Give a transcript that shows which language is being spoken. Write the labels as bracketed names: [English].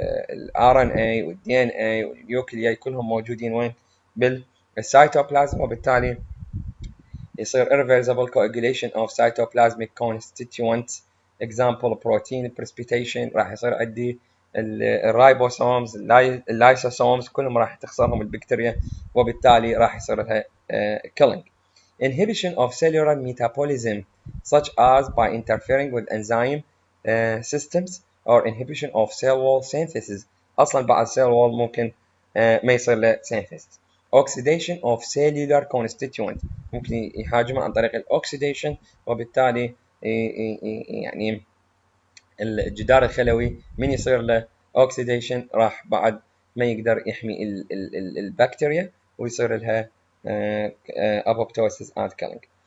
[Arabic] الار ان اي والدي ان اي والنيوكلياي كلهم موجودين وين بالسيتوبلازم، وبالتالي يصير [English] irreversible coagulation of cytoplasmic constituents example protein precipitation [Arabic] راح يصير عندي الرايبوسومز اللايسوسومز كلهم راح تخسرهم البكتيريا وبالتالي راح يصير لها killing. [English] Inhibition of cellular metabolism such as by interfering with enzyme systems or inhibition of cell wall synthesis [Arabic] اصلا بعد [English] cell wall [Arabic] ممكن ما يصير له [English] synthesis. Oxidation of cellular constituent [Arabic] ممكن يهاجمه عن طريق الاكسيديشن وبالتالي يعني الجدار الخلوي من يصير له اوكسيديشن راح بعد ما يقدر يحمي البكتيريا ويصير لها [English] apoptosis and killing.